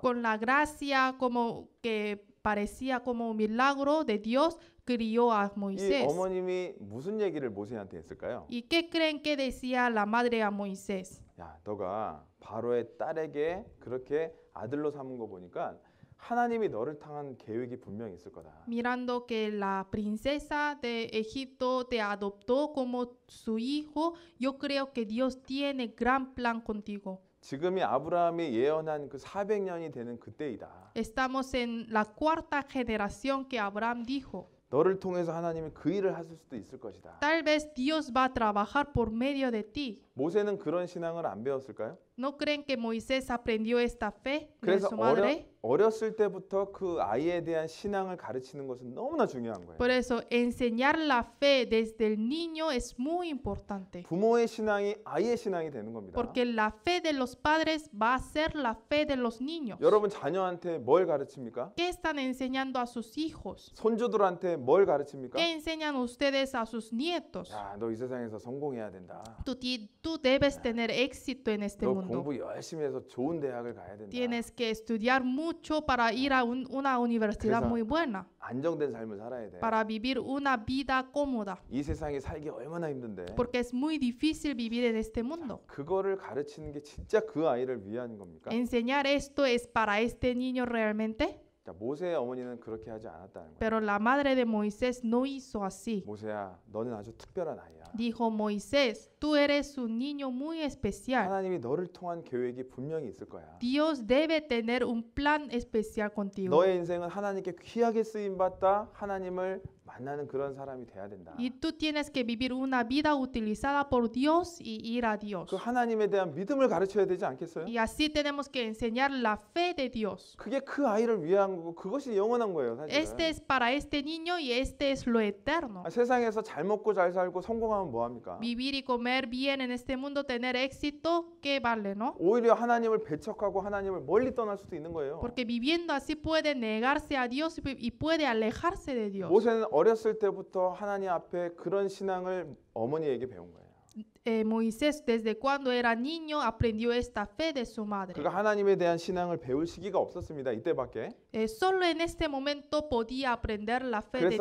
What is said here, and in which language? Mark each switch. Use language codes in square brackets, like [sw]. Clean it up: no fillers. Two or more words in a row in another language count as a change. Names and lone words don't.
[es] Con la gracia como que parecía como un milagro de Dios, crió a [ko] 이 [es] Moisés. [ko] 어머님이 무슨 얘기를 모세한테 했을까요? [es] ¿Y qué creen que decía la madre a Moisés? [ko] 야, 너가 바로의 딸에게 그렇게 아들로 삼은 거 보니까 하나님이 너를 향한 계획이 분명히 있을 거다. [es] Mirando que la princesa de Egipto te adoptó como su hijo, yo creo que Dios tiene gran plan contigo. [ko] 지금이 아브라함이 예언한 그 400년이 되는 그때이다. [es] Estamos en la 4ª generación que Abraham dijo. [ko] 너를 통해서 하나님이 그 일을 하실 수도 있을 것이다. [es] Tal vez Dios va a trabajar por medio de ti. [ko] 모세는 그런 신앙을 안 배웠을까요? [es] ¿No creen que Moisés aprendió esta fe de [ko] 그래서 [es] su madre? [ko] 어렸을 때부터 그 아이에 대한 신앙을 가르치는 것은 너무나 중요한 거예요. [es] Por eso, enseñar la fe desde el niño es muy importante. [ko] 부모의 신앙이 아이의 신앙이 되는 겁니다. [es] Porque la fe de los padres va a ser la fe de los niños. [ko] 여러분 자녀한테 뭘 가르칩니까? [es] ¿Qué están enseñando a sus hijos? [ko] 손주들한테 뭘 가르칩니까? [es] ¿Qué enseñan ustedes a sus nietos? [ko] 야, 너 이 세상에서 성공해야 된다. [es] Tú debes tener éxito en este [ko] 너 [es] mundo. [ko] 공부 열심히 해서 좋은 대학을 가야 된다. [es] Tienes que estudiar mucho para ir a una universidad [ko] 그래서 [es] muy buena, [ko] 안정된 삶을 살아야 돼. [es] para vivir una vida cómoda, [ko] 이 세상에 살기 얼마나 힘든데. [es] porque es muy difícil vivir en este mundo. [ko] 그거를 가르치는 게 진짜 그 아이를 위한 겁니까? [es] ¿Enseñar esto es para este niño realmente? [ko] 자, 모세의 어머니는 그렇게 하지 않았다는 거예요. [es] Pero la madre de Moisés no hizo así. [ko] 모세야, 너는 아주 특별한 아이야. [es] Dijo Moisés, tú eres un niño muy especial. [ko] 하나님이 너를 통한 계획이 분명히 있을 거야. [es] Dios debe tener un plan especial contigo. [ko] 너의 인생은 하나님께 귀하게 쓰임 받다 하나님을 만나는 그런 사람이 돼야 된다. [es] Y tú tienes que vivir una vida utilizada por Dios y ir a Dios. [ko] 그 하나님에 대한 믿음을 가르쳐야 되지 않겠어요? [es] Y así tenemos que enseñar la fe de Dios. [ko] 그게 그 아이를 위한 거고 그것이 영원한 거예요, 사실은. [es] Este es para este niño y este es lo eterno. [ko] 세상에서 잘 먹고 잘 살고 성공하면 뭐 합니까? [es] Vivir y comer bien en este mundo, tener éxito, ¿qué vale, no? [ko] 오히려 하나님을 배척하고 하나님을 멀리 떠날 수도 있는 거예요. [es] Porque viviendo así puede negarse a Dios y puede alejarse de Dios. [ko] 모세는 어렸을 때부터 하나님 앞에 그런 신앙을 어머니에게 배운 거예요. [es] Moisés desde cuando era niño aprendió esta fe de su madre. [ko] 그가 하나님에 대한 신앙을 배울 시기가 없었습니다. 이때밖에. [es] Solo en este momento podía aprender la fe de